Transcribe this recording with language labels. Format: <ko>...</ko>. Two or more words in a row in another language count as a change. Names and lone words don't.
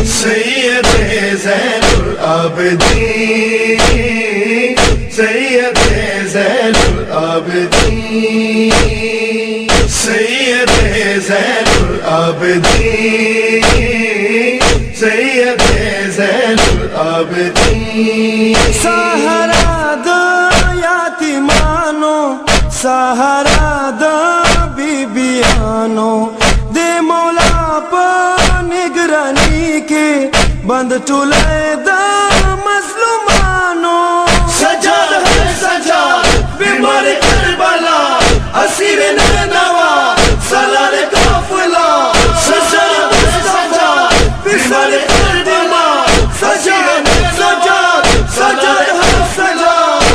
<ps>سید زین العابدین سید زین العابدین سید زین العابدین سید زین العابدین سہارا دا یاتیمانو سہارا دا بیبیانو دے مولا پا نگرانی کے بند ٹولے دا مظلومانو</ps> <ur>سجاد ہے سجاد بیمار کربلا اسیر نینوا سالار قافلہ سجاد ہے سجاد بیمار کربلا سجاد سجاد سجاد ہے سجاد</ur>